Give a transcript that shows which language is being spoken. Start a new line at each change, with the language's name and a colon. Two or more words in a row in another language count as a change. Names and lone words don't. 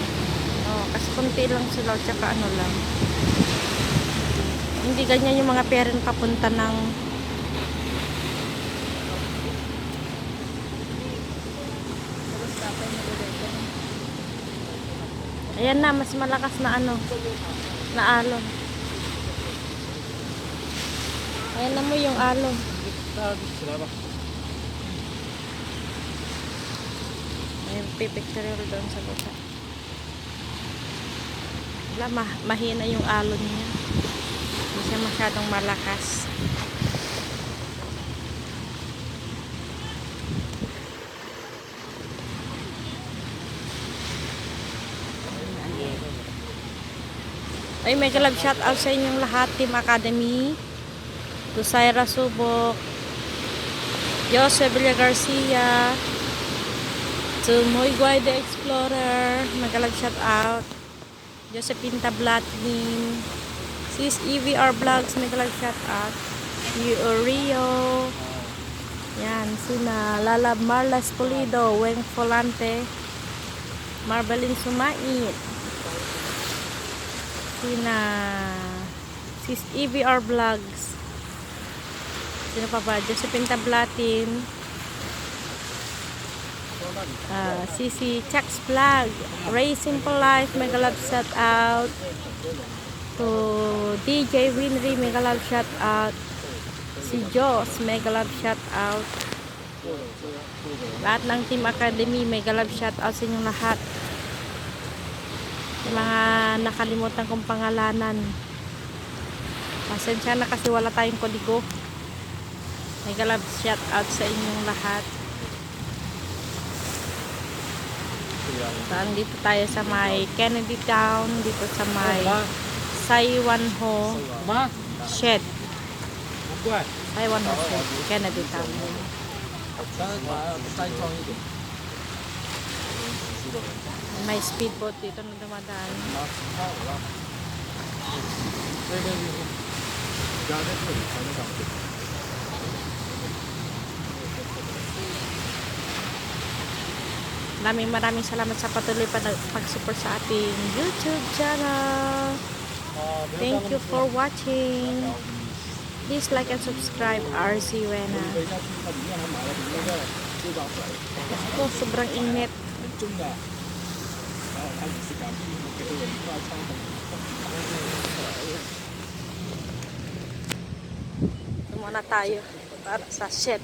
Filipino: Oo, kasi konti lang sila, tsaka ano lang. Hindi ganyan yung mga pere na papunta ng ayan na, mas malakas na ano, na alon. Ayan na mo yung alon.
Chinese: 大家起来吧。
Filipino: May pipicture doon sa baba. Wala, mahina yung alon niya. Hindi siya masyadong malakas. Ay,
English: mega love shout out
Filipino: sa inyong lahat, Team Academy. To Syra Subok, Jose Villa Garcia,
English: to Moy Guay the Explorer, mega love shout out. Josephine Tablatin, Sis EVR Vlogs, mega love shout out.
Filipino: Rio, yan, sina Lala Marla Espolido, Weng Folante, Marbelin Sumait, sina Sis EVR Vlogs, sino pa ba? Josephine Tablatin, CC Chuck's Vlog,
English: Ray Simple Life, mega love shout out to DJ Winry, mega love shout out, si Joss, mega love shout out,
Filipino: lahat ng Team Academy,
English: mega love shout out
Filipino: sa inyong lahat. Yung mga nakalimutan kong pangalanan, pasensya na kasi wala tayong kodigo.
English: Mega love shout out
Filipino: sa inyong lahat. So, andito tayo sa may Kennedy Town, dito sa may Saiwanho
Chinese: 妈，
Filipino: Shed.
Chinese: 不怪，
Filipino: Saiwanho Shed, Kennedy Town.
Chinese: 但是它再装一点。
Filipino: May speedboat dito na dumadaan.
Chinese: 那个加在这里才能上去。
Filipino: Maraming salamat sa patuloy pag-support sa ating YouTube channel.
English: Thank you for watching. Please like and subscribe, RC Wena.
Filipino: Ito, sobrang init. Ito muna tayo para sa shed.